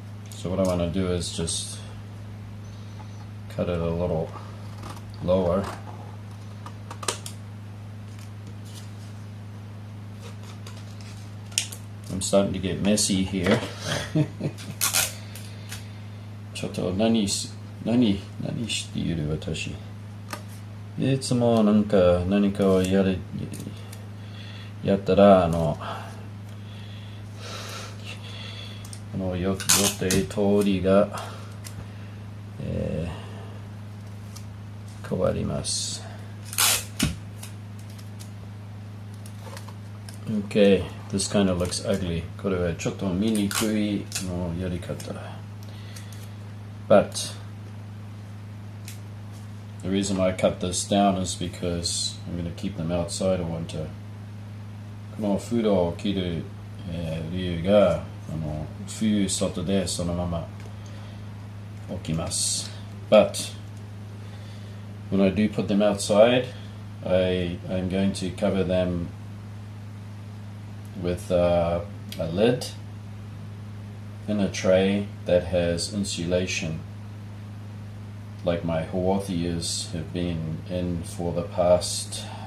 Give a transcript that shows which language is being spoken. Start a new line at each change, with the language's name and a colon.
English: So what I want to do is just cut it a little lower. I'm starting to get messy here.
Japanese: ちょっと何している私。いつもなんか何かをやったら予定通りが、変わります。
English: Okay, this kind of looks ugly.
Japanese: これはちょっと見にくいのやり方。
English: But the reason why I cut this down is because I'm going to keep them outside in winter.
Japanese: このフードを切る、理由が冬外でそのまま置きます。
English: But when I do put them outside, I'm going to cover them with a lid in a tray that has insulation, like my Haworthias have been in for the past